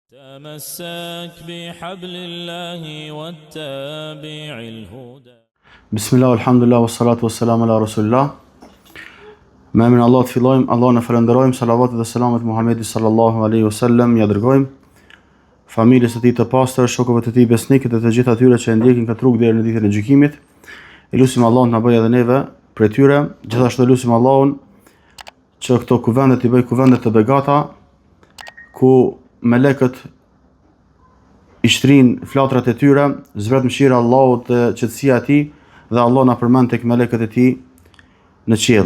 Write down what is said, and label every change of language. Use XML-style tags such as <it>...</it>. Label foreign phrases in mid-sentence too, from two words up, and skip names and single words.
<ar>تمسك بحبل الله واتبع الهدى. بسم الله والحمد لله والصلاة والسلام على رسول الله.</ar> <sq>Me emrin Allah të fillojmë, Allah në falenderojmë, salavatet dhe selamet Muhamedit</sq> <ar>صلى الله عليه وسلم,</ar> <sq>ja dërgojmë familjes së tij të pastër, shokëve të tij besnikët dhe të gjithë atyre që e ndjekin këtë rrugë deri në ditën e gjykimit. Elusim Allahun të na bëjë edhe neve prej tyre, gjithashtu elusim Allahun që këto kuvende t'i bëj kuvende të begata, ku melekët i shtrin flatrat e tyre, zbret mëshira Allahut dhe qetësia e tij, dhe Allah na përmend tek melekët e tij në qiell.</sq>